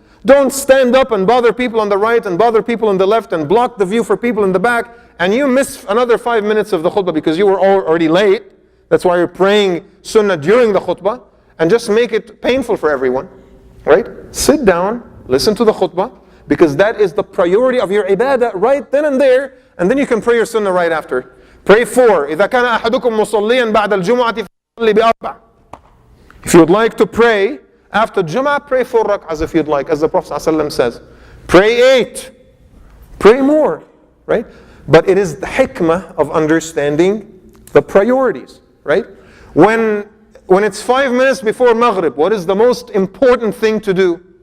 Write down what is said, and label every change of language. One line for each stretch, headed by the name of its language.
English: Don't stand up and bother people on the right and bother people on the left and block the view for people in the back, and you miss another 5 minutes of the khutbah because you were already late. That's why you're praying sunnah during the khutbah, and just make it painful for everyone, right? Sit down, listen to the khutbah, because that is the priority of your ibadah right then and there, and then you can pray your sunnah right after. Pray 4.
Arabic: إذا كان أحدكم مصليا بعد الجمعة فليصلي بأربع.
English: If you would like to pray after Jum'ah, pray 4 rak'ahs if you'd like, as the Prophet ﷺ says. Pray 8. Pray more, right? But it is the hikmah of understanding the priorities, right? When it's 5 minutes before Maghrib, what is the most important thing to do?